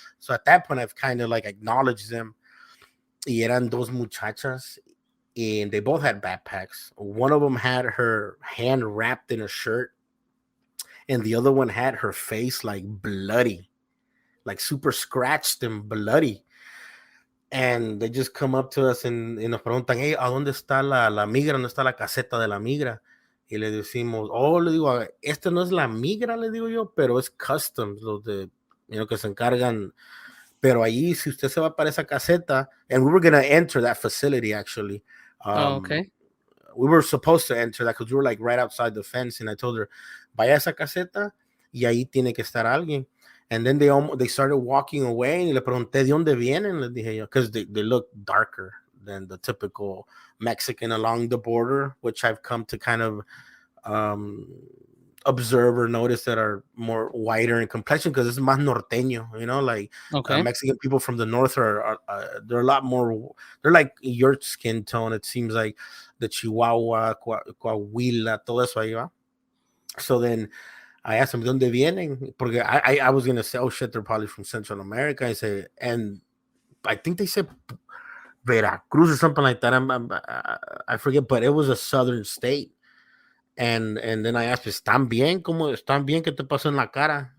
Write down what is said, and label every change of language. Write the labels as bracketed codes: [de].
[en] So at that point, I've kind of like acknowledged them. [es] Y eran dos muchachas, [en] and they both had backpacks. One of them had her hand wrapped in a shirt, and the other one had her face like bloody, like super scratched and bloody. And they just come up to us [es] y nos preguntan, hey, ¿a dónde está la migra? ¿Dónde está la caseta de la migra? Y le decimos, oh, le digo, esta no es la migra, le digo yo, pero es customs, los de, que se encargan. Pero allí, si usted se va para esa caseta, [en] and we were going to enter that facility, actually. Oh, Um, okay. we were supposed to enter that because we were like right outside the fence, and I told her, [es] vaya a esa caseta y ahí tiene que estar alguien. [en] And then they started walking away, [es] y le pregunté de dónde vienen, les dije yo, [en] because they look darker than the typical Mexican along the border, which I've come to kind of um, observe or notice that are more whiter in complexion because it's [es] más norteño, [en] like Okay. Mexican people from the north are they're a lot more, they're like your skin tone. It seems like the Chihuahua, Coahuila, [es] todo eso ahí va. [en] So then I asked them, [es] ¿dónde vienen? Porque [en] I was going to say, oh shit, they're probably from Central America. I said, and I think they said Veracruz or something like that. I forget, but it was a southern state. And then I asked, [es] ¿están bien? ¿Cómo están bien? ¿Qué te pasó en la cara?